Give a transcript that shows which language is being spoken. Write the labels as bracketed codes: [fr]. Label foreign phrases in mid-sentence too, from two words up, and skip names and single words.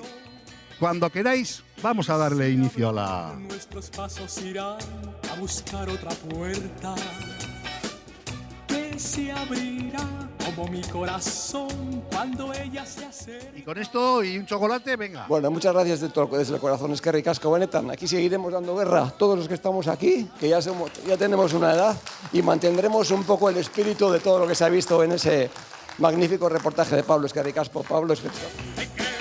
[es] Cuando queráis, vamos a darle inicio a la... Nuestros pasos irán a buscar otra puerta que se abrirá como mi corazón cuando ella se acerque. Y con esto y un chocolate, venga. Bueno, muchas gracias desde el corazón, [eu] eskerrik asko benetan. [es] Aquí seguiremos dando guerra a todos los que estamos aquí, que ya tenemos una edad, y mantendremos un poco el espíritu de todo lo que se ha visto en ese magnífico reportaje de Pablo [eu] eskerrik asko. Pablo, eskerrik asko.